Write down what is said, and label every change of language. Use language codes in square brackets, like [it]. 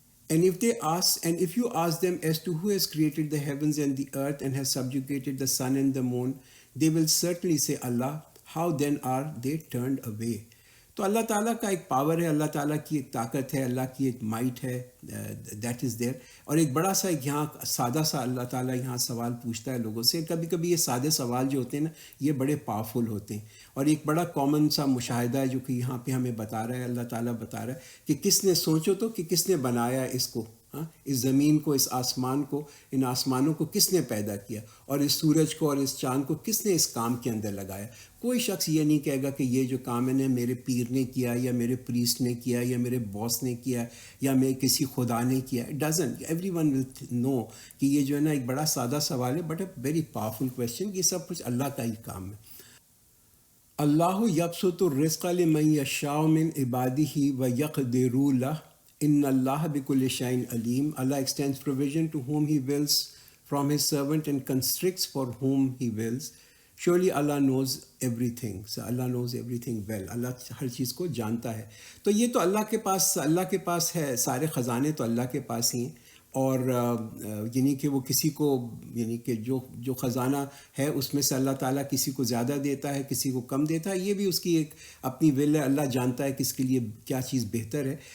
[en] And if you ask them as to who has created the heavens and the earth and has subjugated the sun and the moon, they will certainly say Allah. How then are they turned away? [ur] تو اللہ تعالیٰ کا ایک power ہے، اللہ تعالیٰ کی ایک طاقت ہے، اللہ کی ایک مائٹ ہے، [en] That is there. [ur] اور ایک بڑا سا یہاں سادہ سا اللہ تعالیٰ یہاں سوال پوچھتا ہے لوگوں سے. کبھی کبھی یہ سادے سوال جو ہوتے ہیں نا یہ بڑے پاورفل ہوتے ہیں. اور ایک بڑا کامن سا مشاہدہ ہے جو کہ یہاں پہ ہمیں بتا رہا ہے، اللہ تعالیٰ بتا رہا ہے کہ کس نے، سوچو تو کہ کس نے بنایا اس کو. ہاں، اس زمین کو، اس آسمان کو، ان آسمانوں کو کس نے پیدا کیا، اور اس سورج کو اور اس چاند کو کس نے اس کام کے اندر لگایا. کوئی شخص یہ نہیں کہے گا کہ یہ جو کام ہے میرے پیر نے کیا، یا میرے پریسٹ نے کیا، یا میرے باس نے کیا، یا میں کسی خدا نے کیا. [en] It doesn't. Everyone will know [ur] کہ یہ جو ہے نا ایک بڑا سادہ سوال ہے، [en] But a very powerful question. [ur] یہ سب کچھ اللہ کا ہی کام ہے. [ar] اللہ یبسط الرزق لمن یشاء من عبادہ ویقدر لہ ان اللہ بکل شیء علیم. [en] Allah extends provision to whom he wills from his servant and constricts for whom he wills. Surely Allah knows everything. So Allah knows everything well. [ur] اللہ ہر چیز کو جانتا ہے. تو یہ تو اللہ کے پاس ہے، سارے خزانے تو اللہ کے پاس ہی ہیں. اور یعنی کہ وہ کسی کو، یعنی کہ جو خزانہ ہے اس میں سے اللہ تعالیٰ کسی کو زیادہ دیتا ہے، کسی کو کم دیتا ہے. یہ بھی اس کی ایک اپنی ول ہے. اللہ جانتا ہے کہ اس کے لیے کیا چیز بہتر ہے.